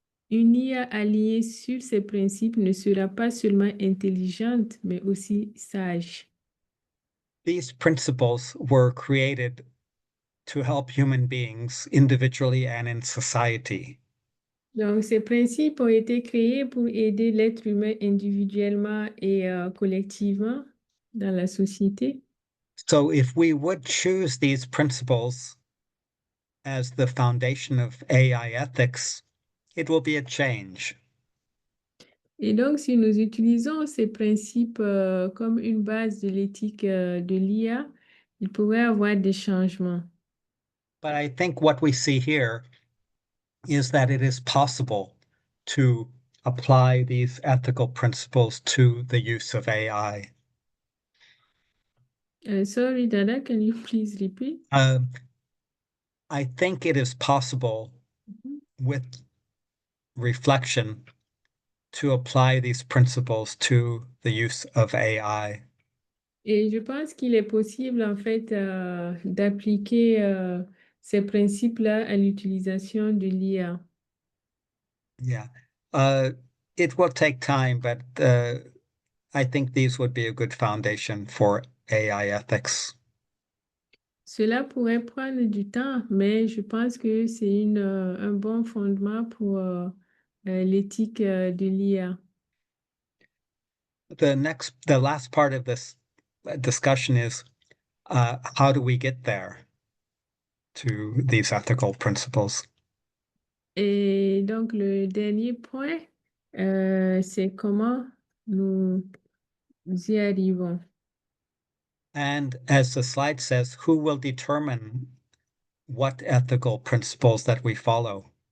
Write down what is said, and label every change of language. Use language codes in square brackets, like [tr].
[fr] Une IA alignée sur ces principes ne sera pas seulement intelligente, mais aussi sage. [en] These principles were created to help human beings individually and in society. [fr] Donc, ces principes ont été créés pour aider l'être humain individuellement et collectivement dans la société. [en] So if we would choose these principles as the foundation of AI ethics, it will be a change. [fr] Et donc, si nous utilisons ces principes comme une base de l'éthique de l'IA, il pourrait y avoir des changements. [en] But I think what we see here is that it is possible to apply these ethical principles to the use of AI. Sorry, Dada, can you please repeat? I think it is possible with reflection to apply these principles to the use of AI. [fr] Et je pense qu'il est possible, en fait, d'appliquer ces principes-là à l'utilisation de l'IA. [en] Yeah. It will take time, but I think these would be a good foundation for AI ethics. [fr] Cela pourrait prendre du temps, mais je pense que c'est un bon fondement pour l'éthique de l'IA. [en] The last part of this discussion is how do we get there to these ethical principles? [fr] Et donc, le dernier point, c'est comment nous y arrivons. [en] And as the slide says, who will determine what ethical principles that we follow?